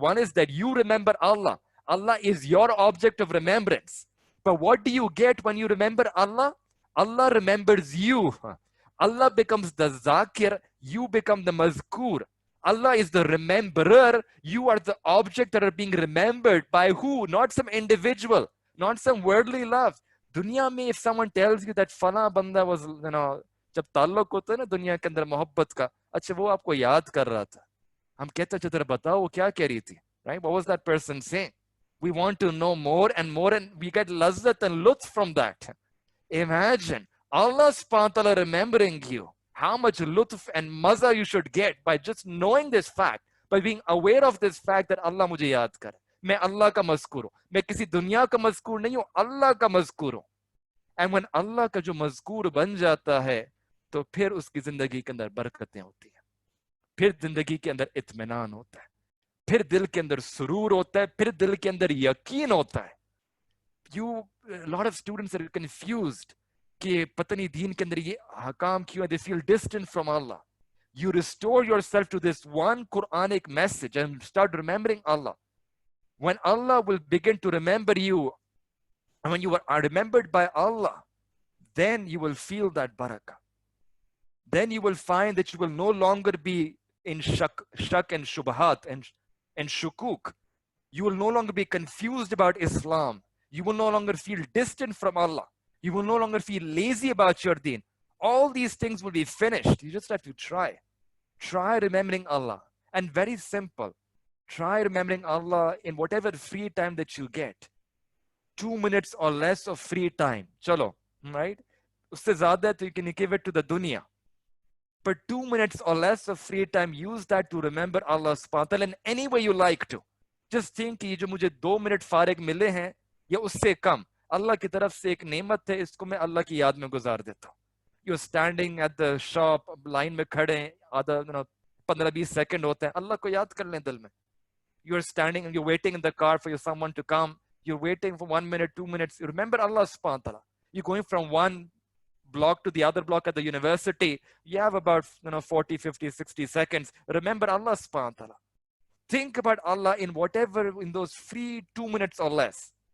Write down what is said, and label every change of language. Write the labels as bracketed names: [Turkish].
[English] One is that you remember Allah. Allah is your object of remembrance. But what do you get when you remember Allah? Allah remembers you. Allah becomes the zakir. You become the mazkur. Allah is the rememberer. You are the object that are being remembered by who? Not some individual. Not some worldly love. [Hindi] Dunya mein, [English] if someone tells you that fala banda was, [Hindi] जब ताल्लुक होता है ना दुनिया के अंदर मोहब्बत का, अच्छा वो आपको याद कर रहा था, हम कहते हैं जरा बताओ वो क्या कह रही थी, [English] right? What was that person saying? We want to know more and more, and we get lazzat and lutf from that. Imagine Allah subhanahu wa ta'ala remembering you. How much lutf and maza you should get by just knowing this fact, by being aware of this fact that [Hindi] Allah mujhe yaad kar. मैं Allah का मज़कूर हूँ, मैं किसी दुनिया का मज़कूर नहीं हूँ, Allah का मज़कूर हूँ. [English] And when [Hindi] Allah का जो मज़कूर बन जाता है, तो फिर उसकी जिंदगी के अंदर बरकतें होती हैं, फिर जिंदगी के अंदर इत्मीनान होता है, फिर दिल के अंदर सुरूर होता है, फिर दिल के अंदर यकीन होता है. [English] A lot of students are confused [Hindi] कि पता नहीं दीन के अंदर ये हकाम क्यों है. [English] They feel distant from Allah. You restore yourself to this one Quranic message and start remembering Allah. When Allah will begin to remember you, and when you are remembered by Allah, then you will feel that barakah. Then you will find that you will no longer be in shak and shubhat and shukuk. You will no longer be confused about Islam. You will no longer feel distant from Allah. You will no longer feel lazy about your deen. All these things will be finished. You just have to try. Try remembering Allah. And very simple. Try remembering Allah in whatever free time that you get. 2 minutes or less of free time. Chalo, right? [Hindi] Usse zyada to [English] you can give it to the dunya. But 2 minutes or less of free time, use that to remember Allah subhanahu wa ta'ala in any way you like to. Just think [Hindi] कि ये जो मुझे 2 minute फारिग मिले हैं, या उससे कम, Allah की तरफ से एक नेमत है, इसको मैं Allah की याद में गुजार देता हूँ. [English] You're standing at the shop, [Hindi] line में खड़े हैं, आधा 15-20 सेकंड होते हैं, Allah को याद कर लें दिल में. [English] You're standing and you're waiting in the car for someone to come. You're waiting for 1 minute, 2 minutes. You remember Allah subhanahu wa ta'ala. You're going from one block to the other block at the university. You have about 40, 50, 60 seconds. Remember Allah subhanahu wa ta'ala. Think about Allah in those free 2 minutes or less.